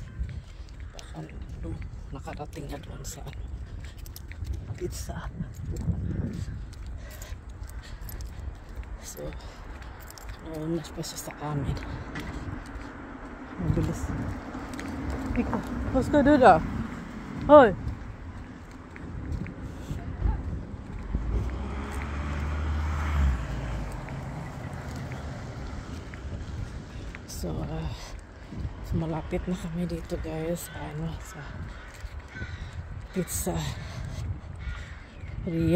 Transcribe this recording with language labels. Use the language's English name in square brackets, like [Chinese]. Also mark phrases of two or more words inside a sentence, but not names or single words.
[Filipino] Baka nakarating na doon sa pizza. So nauna pa siya sa amin. Mabilis. Ikaw, [Swedish] vad ska du då? [Filipino] Hoy! So, malapit na kami dito guys sa pizza Ria.